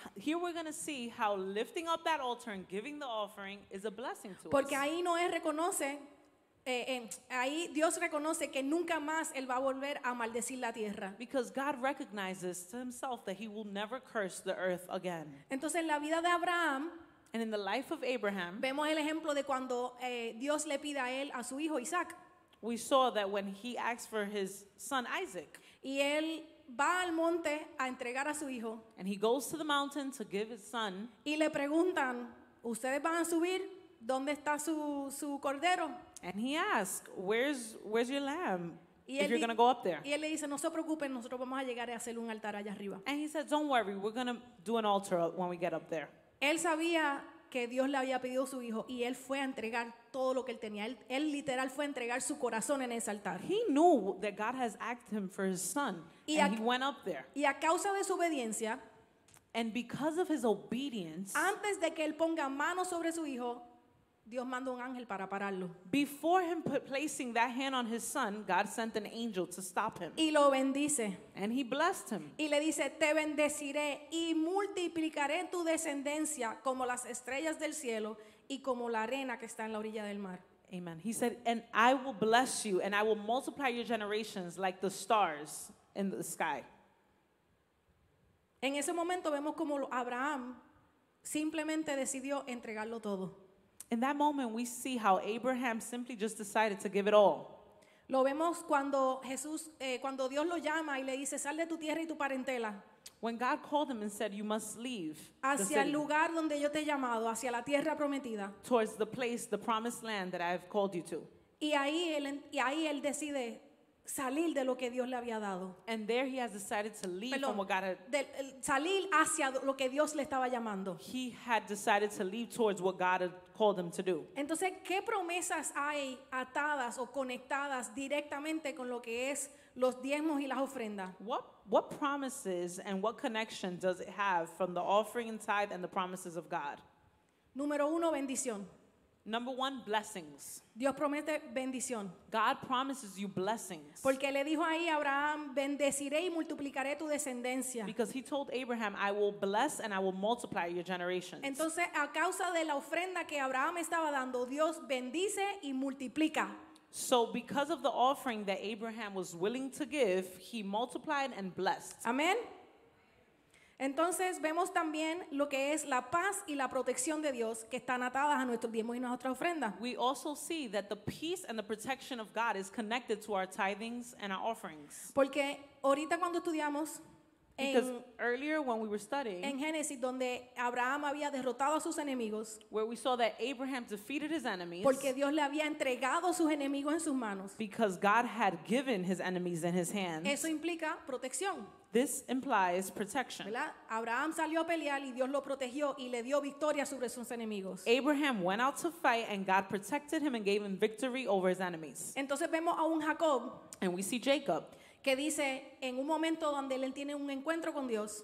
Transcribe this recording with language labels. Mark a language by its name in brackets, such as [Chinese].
[English] Here we're going to see how lifting up that altar and giving the offering is a blessing to [Spanish] Porque [English] us. [Spanish] ahí Noé reconoce, ahí Dios reconoce que nunca más él va a volver a maldecir la tierra. [English] Because God recognizes to himself that he will never curse the earth again. [Spanish] Entonces en la vida de Abraham [English] And in the life of Abraham, [Spanish] vemos el ejemplo de cuando Dios le pide a él, a su hijo Isaac, [English] we saw that when he asked for his son Isaac, [Spanish] y él va al monte a entregar a su hijo, [English] and he goes to the mountain to give his son, [Spanish] y le preguntan, ¿ustedes van a subir? ¿Dónde está su cordero? [English] and he asked, where's your lamb [Spanish] Y [English] if [Spanish] él, [English] you're going to go up there? [Spanish] y él le dice, no se preocupen, nosotros vamos a llegar a hacer un altar allá arriba. [English] And he said, don't worry, we're going to do an altar when we get up there. [Spanish] Él sabía que Dios le había pedido a su hijo y él fue a entregar todo lo que él tenía. Él literal fue a entregar su corazón en ese altar. [English] He knew that God has asked him for his son, [Spanish] Y [English] and ac- he went up there. [Spanish] Y a causa de su obediencia, [English] And because of his obedience, [Spanish] antes de que él ponga mano sobre su hijo, Dios manda un ángel para pararlo. [English] before him placing that hand on his son, God sent an angel to stop him. [Spanish] Y lo bendice. [English] And he blessed him. [Spanish] Y le dice, te bendeciré y multiplicaré tu descendencia como las estrellas del cielo y como la arena que está en la orilla del mar. Amen. [English] He said, and I will bless you, and I will multiply your generations like the stars in the sky. [Spanish] En ese momento vemos como Abraham simplemente decidió entregarlo todo. [English] In that moment, we see how Abraham simply just decided to give it all. [Spanish] Lo vemos cuando cuando Dios lo llama y le dice, sal de tu tierra y tu parentela [English] When God called him and said, you must leave the [Spanish] hacia el [English] city [Spanish] lugar donde yo te he llamado, hacia la tierra prometida. [English] towards the place, the promised land that I've called you to. [Spanish] Y ahí él decide salir de lo que Dios le había dado. [English] And there he has decided to leave [Spanish] Perdón, [English] from what God had. [Spanish] Salir hacia lo que Dios le estaba llamando. [English] He had decided to leave towards what God had called him to do. [Spanish] Entonces, ¿qué promesas hay atadas o conectadas directamente con lo que es los diezmos y las ofrendas? [English] What promises and what connection does it have from the offering and tithe and the promises of God? [Spanish] Número 1, bendición. [English] Number one, blessings. [Spanish] Dios promete bendición. [English] God promises you blessings. [Spanish] Porque le dijo ahí a Abraham, bendeciré y multiplicaré tu descendencia. [English] Because he told Abraham, I will bless and I will multiply your generations. [Spanish] Entonces, a causa de la ofrenda que Abraham estaba dando, Dios bendice y multiplica. [English] So because of the offering that Abraham was willing to give, he multiplied and blessed. [Spanish] Amén. Entonces vemos también lo que es la paz y la protección de Dios que están atadas a nuestros diezmos y nuestras ofrendas. [English] We also see that the peace and the protection of God is connected to our tithings and our offerings. [Spanish] Porque ahorita cuando estudiamos [English] Because [Spanish] en [English] earlier when we were studying, [Spanish] Génesis, donde Abraham había derrotado a sus enemigos, [English] where we saw that Abraham defeated his enemies [Spanish] porque Dios le había entregado a sus enemigos en sus manos. [English] because God had given his enemies in his hands. [Spanish] Eso implica protección, [English] This implies protection. [Spanish] ¿verdad? Abraham salió a pelear y Dios lo protegió y le dio victoria sobre sus enemigos. [English] Abraham went out to fight and God protected him and gave him victory over his enemies. [Spanish] Entonces vemos a un Jacob [English] And we see Jacob [Spanish] que dice en un momento donde él tiene un encuentro con Dios,